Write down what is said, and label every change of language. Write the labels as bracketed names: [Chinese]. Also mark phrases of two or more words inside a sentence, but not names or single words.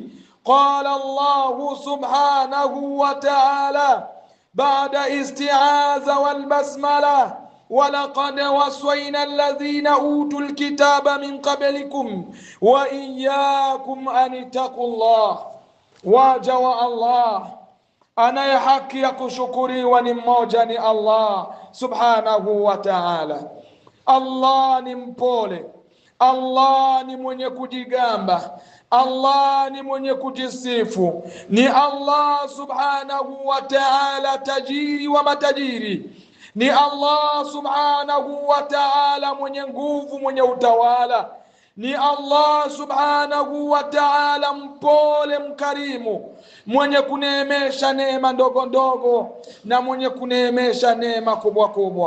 [Arabic] قال الله سبحانه وتعالى بعد استعاذ والبسملة: ولقد وصينا الذين أوتوا الكتاب من قبلكم وإياكم أن اتقوا الله. [Swahili] Waja wa Allah, anaye haki ya kushukuriwa ni mmoja, ni Allah [Arabic] سبحانه وتعالى. [Swahili] Allah ni mpole, Allah ni mwenye kujigamba, Allah ni mwenye kujisifu, ni Allah [Arabic] سبحانه وتعالى [Swahili] tajiri wa matajiri, ni Allah [Arabic] سبحانه وتعالى [Swahili] mwenye nguvu, mwenye utawala, ni Allah [Arabic] سبحانه وتعالى [Swahili] mpole mkarimu, mwenye kuneemesha neema ndogo ndogo na mwenye kuneemesha neema kubwa kubwa.